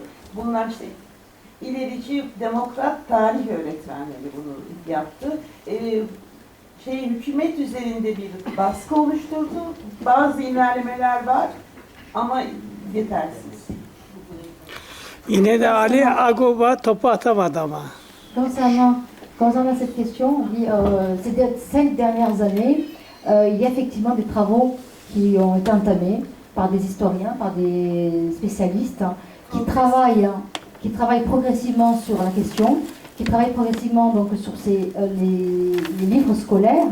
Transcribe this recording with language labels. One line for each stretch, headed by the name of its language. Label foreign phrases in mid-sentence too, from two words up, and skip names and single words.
Turkish: Bunlar işte ilerici demokrat tarih öğretmenleri bunu yaptı. Hükümet üzerinde bir baskı oluşturdu. Bazı ilerlemeler var ama yetersiz. Yine de Ali Agoba topu atamadı ama.
French: Concernant cette question, ces 5 dernières années, il y a effectivement des travaux qui ont été entamés par des historiens, par des spécialistes qui travaillent progressivement sur la question, qui travaillent progressivement donc sur les livres scolaires.